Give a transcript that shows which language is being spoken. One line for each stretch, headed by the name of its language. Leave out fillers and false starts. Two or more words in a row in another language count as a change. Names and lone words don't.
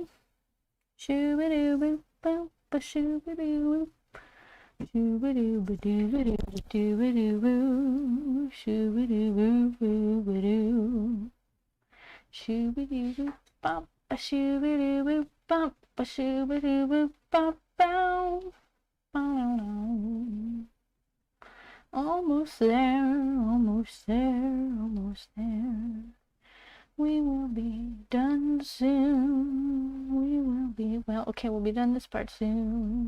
English: Shoo-ba-doo-boo-boo, ba-shoo-ba-doo-boo. Shoo-ba-doo-ba-doo-ba-doo-ba-doo-ba-doo. Shoo-ba-doo-boo-boo-ba-doo. Shoo-ba-doo-boo, bop, ba-shoo-ba-doo-boo, bop, ba-shoo-ba-doo-boo, bop, bow. Almost there, almost there, almost there. We will be done soon. We will be, well, okay, we'll be done this part soon.